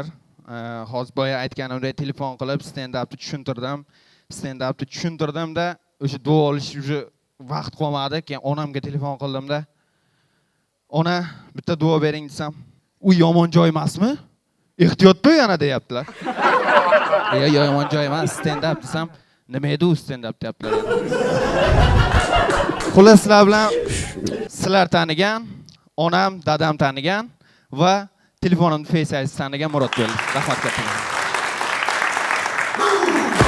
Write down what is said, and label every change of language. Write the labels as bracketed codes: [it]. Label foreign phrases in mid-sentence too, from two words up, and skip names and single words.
[uz] Hozir boya aytganimdek telefon qilib stand-upni tushuntirdim-da, o'sha duo olish uchun vaqt qolmadi. Keyin onamga telefon qildimda, "Ona, bitta duo bering" desam, "U yomon joy emasmi? Ehtiyot bo'l yana" deyaptilar. Yomon joy emas, stand-up desam, "Nima edi u stand-up" deyaptilar. Xullas, sizlar bilan sizlar tanigan, onam, dadam tanigan va telefonimni Face ID tanigan Murod bo'ldi. Rahmat katta.